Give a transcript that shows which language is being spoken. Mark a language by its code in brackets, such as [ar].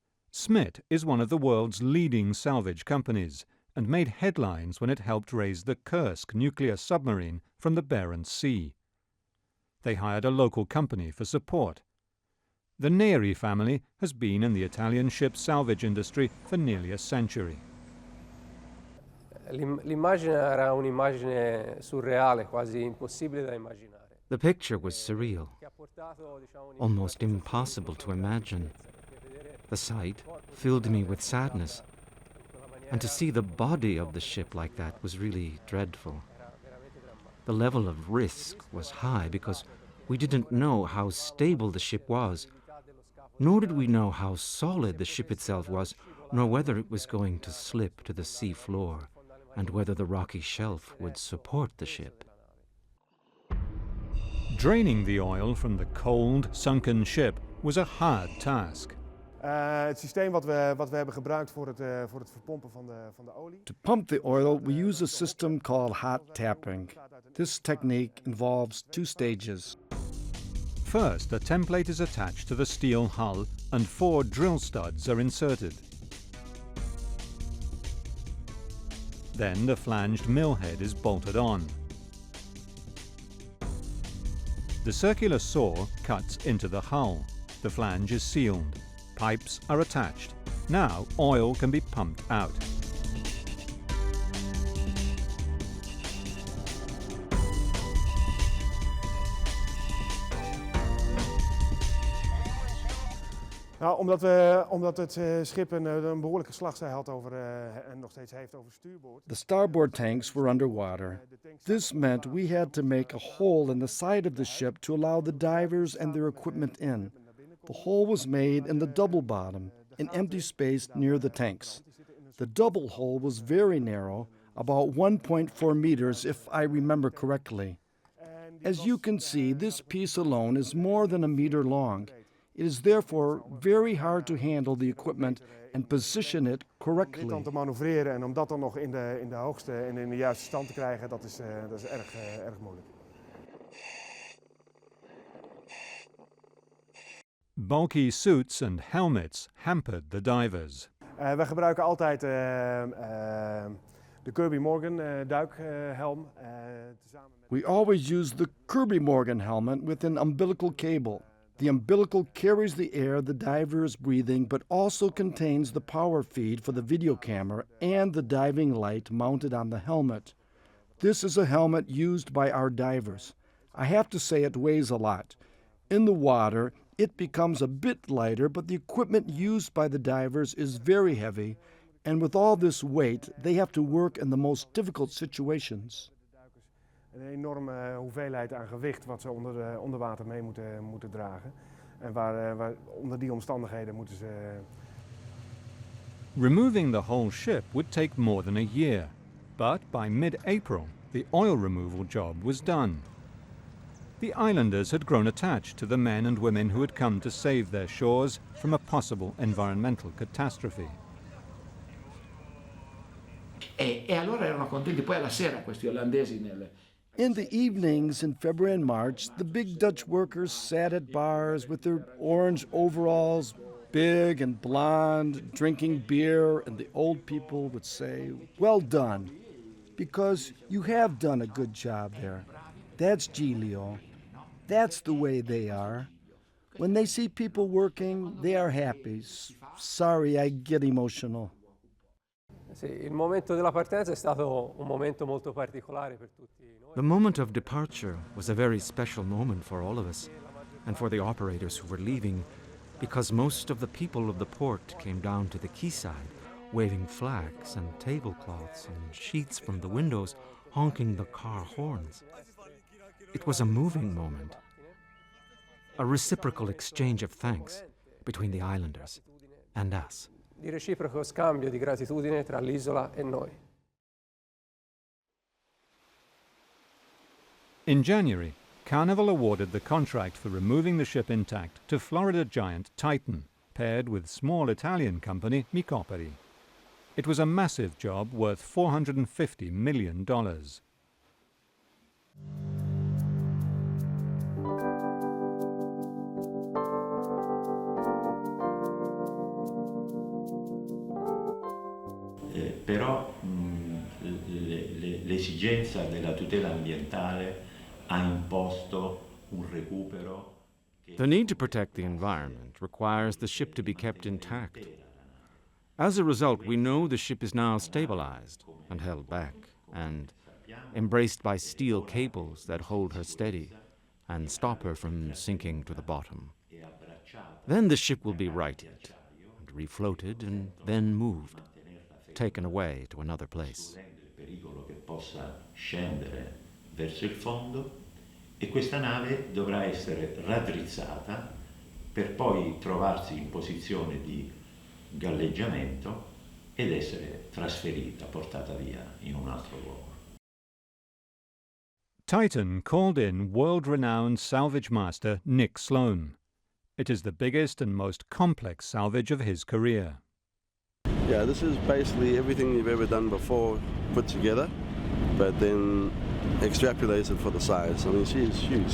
[en] Smit is one of the world's leading salvage companies and made headlines when it helped raise the Kursk nuclear submarine from the Barents Sea. They hired a local company for support. The Neri family has been in the Italian ship salvage industry for nearly a century. [it] L'immagine era un'immagine surreale, quasi impossibile da immaginare. [en] The picture was surreal, almost impossible to imagine. The sight filled me with sadness, and to see the body of the ship like that was really dreadful. The level of risk was high because we didn't know how stable the ship was, nor did we know how solid the ship itself was, nor whether it was going to slip to the sea floor, and whether the rocky shelf would support the ship. Draining the oil from the cold, sunken ship was a hard task. [nl] Het systeem wat we hebben gebruikt voor het verpompen van de olie. [en] To pump the oil, we use a system called hot tapping. This technique involves 2 stages. First, a template is attached to the steel hull and 4 drill studs are inserted. Then the flanged mill head is bolted on. The circular saw cuts into the hull. The flange is sealed. Pipes are attached. Now oil can be pumped out. [nl] Nou, omdat het schip een behoorlijke slagzij had en nog steeds heeft over stuurboord. [en] The starboard tanks were underwater. This meant we had to make a hole in the side of the ship to allow the divers and their equipment in. The hole was made in the double bottom, an empty space near the tanks. The double hole was very narrow, about 1.4 meters if I remember correctly. As you can see, this piece alone is more than a meter long. It is therefore very hard to handle the equipment and position it correctly. [nl] Om dit dan te manoeuvreren en om dat dan nog in de hoogste en in de juiste stand te krijgen, dat is erg moeilijk. [en] Bulky suits and helmets hampered the divers. [nl] We gebruiken altijd de Kirby Morgan duikhelm. [en] We always use the Kirby Morgan helmet with an umbilical cable. The umbilical carries the air the diver is breathing, but also contains the power feed for the video camera and the diving light mounted on the helmet. This is a helmet used by our divers. I have to say it weighs a lot. In the water, it becomes a bit lighter, but the equipment used by the divers is very heavy, and with all this weight, they have to work in the most difficult situations. [nl] Een enorme hoeveelheid aan gewicht wat ze onder water mee moeten dragen. En waar onder die omstandigheden moeten ze... [en] Removing the whole ship would take more than a year, but by mid-April, the oil removal job was done. The islanders had grown attached to the men and women who had come to save their shores from a possible environmental catastrophe. [it] E allora erano contenti poi alla sera questi olandesi [en] In the evenings in February and March, the big Dutch workers sat at bars with their orange overalls, big and blonde, drinking beer, and the old people would say, "Well done," because you have done a good job there. That's Giglio. That's the way they are. When they see people working, they are happy. Sorry, I get emotional. [it] Sì, il momento della partenza è stato un momento molto particolare per tutti noi. [en] The moment of departure was a very special moment for all of us and for the operators who were leaving, because most of the people of the port came down to the quayside, waving flags and tablecloths and sheets from the windows, honking the car horns. It was a moving moment, a reciprocal exchange of thanks between the islanders and us. [it] Di reciproco scambio di gratitudine tra l'isola e noi. [en] In January, Carnival awarded the contract for removing the ship intact to Florida giant Titan, paired with small Italian company Micoperi. It was a massive job worth $450 million. [it] Però l'esigenza della tutela ambientale ha imposto un recupero. [en] The need to protect the environment requires the ship to be kept intact. As a result, we know the ship is now stabilized and held back and embraced by steel cables that hold her steady and stop her from sinking to the bottom. Then the ship will be righted and refloated and then moved, taken away to another place. [it] Il pericolo che possa scendere verso il fondo, e questa nave dovrà essere raddrizzata per poi trovarsi in posizione di galleggiamento ed essere trasferita, portata via in un altro luogo. [en] Titan called in world-renowned salvage master Nick Sloan. It is the biggest and most complex salvage of his career. Yeah, this is basically everything you've ever done before put together, but then extrapolated for the size. I mean, she is huge.